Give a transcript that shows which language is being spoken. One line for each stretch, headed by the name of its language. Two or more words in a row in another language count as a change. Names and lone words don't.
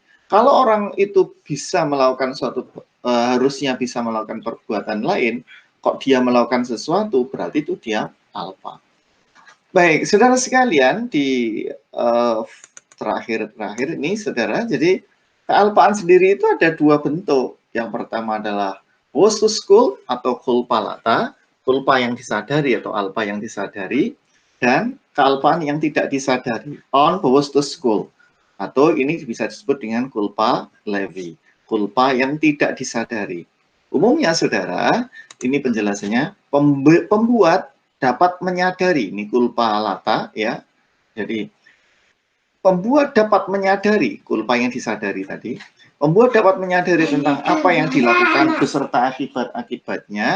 Indonesian: Kalau orang itu bisa melakukan harusnya bisa melakukan perbuatan lain, kok dia melakukan sesuatu, berarti itu dia alpa. Baik, saudara sekalian, di terakhir ini, saudara, jadi kealpaan sendiri itu ada dua bentuk. Yang pertama adalah
German: bewusst schuld
Indonesian: atau
Latin: culpa lata,
Indonesian: culpa yang disadari atau alpa yang disadari, dan kealpaan yang tidak disadari,
German: unbewusst schuld,
Indonesian: atau ini bisa disebut dengan
Latin: culpa levi,
Indonesian: culpa yang tidak disadari. Umumnya, saudara, ini penjelasannya, pembuat dapat menyadari, ini
Latin: culpa lata
Indonesian: ya. Jadi pembuat dapat menyadari culpa yang disadari tadi. Pembuat dapat menyadari tentang apa yang dilakukan beserta akibat-akibatnya.